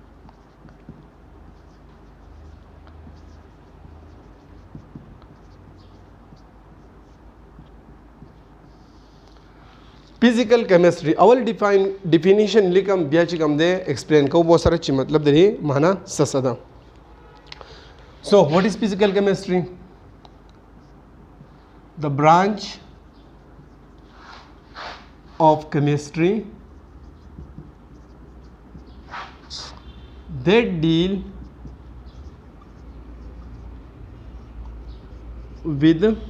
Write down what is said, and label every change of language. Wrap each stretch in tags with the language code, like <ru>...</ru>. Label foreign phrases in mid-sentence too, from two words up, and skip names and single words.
<en>physical chemistry</en> <ps>اول ډیفینیشن لیکم بیا چې کوم دی ایکسپلین کوو به سره چې مطلب د دې معنا څه ده</ps> <en>So, what is physical chemistry? The branch of chemistry that deal with</en>